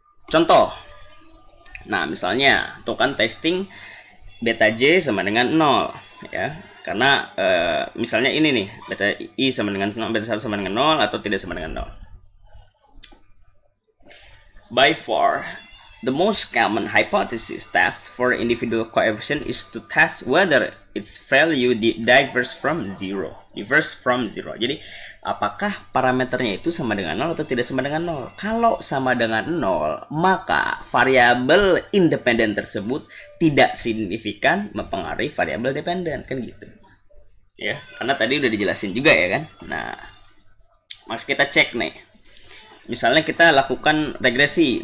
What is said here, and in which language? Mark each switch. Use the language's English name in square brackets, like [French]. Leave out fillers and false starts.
[Indonesian] Contoh. Nah, misalnya tuh kan testing beta J sama dengan 0 ya. Karena misalnya ini nih, beta I sama dengan 0, beta 1 sama dengan 0 atau tidak sama dengan 0. [English] By far, the most common hypothesis test for individual coefficient is to test whether its value differs from zero. [Indonesian] Jadi, apakah parameternya itu sama dengan 0 atau tidak sama dengan 0? Kalau sama dengan 0, maka variabel independen tersebut tidak signifikan mempengaruhi variabel dependen, kan gitu. ya, karena tadi udah dijelasin juga ya kan. Nah, maka kita cek nih, misalnya kita lakukan regresi.